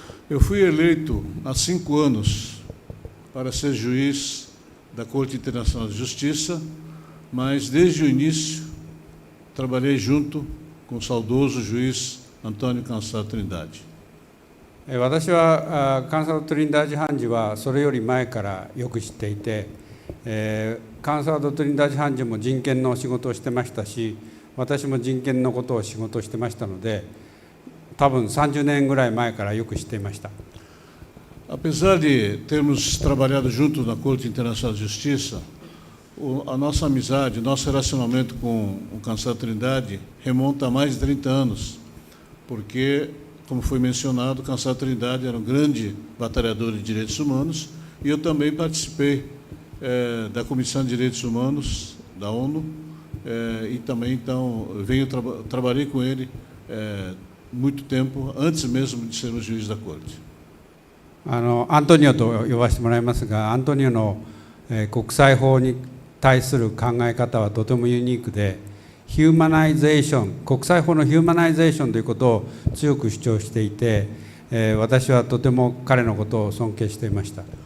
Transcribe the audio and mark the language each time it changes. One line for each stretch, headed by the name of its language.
Portuguese: Eu fui eleito há 5 anos para ser juiz da Corte Internacional de Justiça, mas desde o início trabalhei junto com o saudoso juiz Antônio Cansado Trindade.
Japanese: 私はカンサード・トリンダージ判事はそれより前からよく知っていて、カンサード・トリンダージ判事も人権の仕事をしてましたし、私も人権のことを仕事をしてましたので、多分30年ぐらい前からよく知っていました。
Portuguese: Apesar de termos trabalhado juntos na Corte Internacional de Justiça, a nossa amizade, nosso relacionamento com o Cansado Trindade remonta a mais de 30 anos, porque, como foi mencionado, o Cansado Trindade era um grande batalhador de direitos humanos e eu também participei da Comissão de Direitos Humanos da ONU e também então trabalhei com ele muito tempo antes mesmo de sermos juiz da Corte.
Japanese: アントニオと呼ばせてもらいますが、アントニオの、国際法に対する考え方はとてもユニークで、ヒューマナイゼーション、国際法のヒューマナイゼーションということを強く主張していて、私はとても彼のことを尊敬していました。